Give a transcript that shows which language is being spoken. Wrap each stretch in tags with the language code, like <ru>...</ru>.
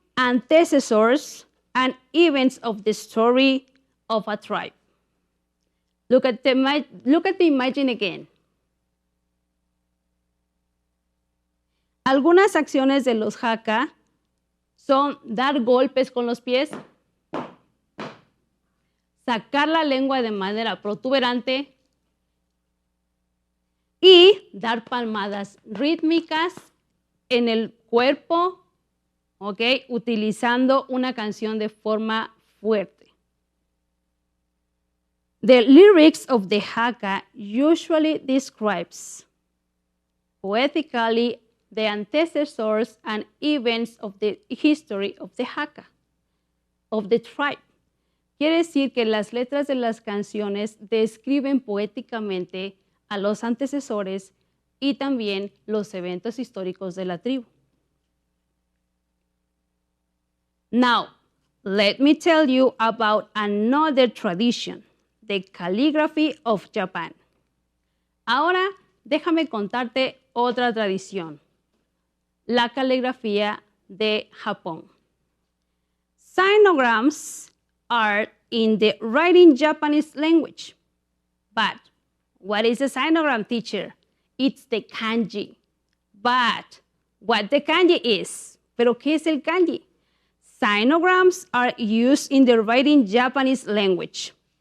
<en>antecessors, and events of the story of a tribe. Look at the imagine again.</en> <es>Algunas acciones de los Haka son dar golpes con los pies, sacar la lengua de manera protuberante y dar palmadas rítmicas en el cuerpo, ¿ok? Utilizando una canción de forma fuerte.</es> <en>The lyrics of the Haka usually describes poetically the antecessors and events of the history of the Haka, of the tribe.</en> <es>Quiere decir que las letras de las canciones describen poéticamente a los antecesores y también los eventos históricos de la tribu.</es> <en>Now, let me tell you about another tradition, the calligraphy of Japan.</en> <es>Ahora, déjame contarte otra tradición, la caligrafía de Japón.</es> <en>Signograms are in the writing Japanese language. But what is a signogram, teacher? It's the kanji. But what the kanji is?</en> <es>¿Pero qué es el kanji?</es> <en>Signograms are used in the writing Japanese language.</en>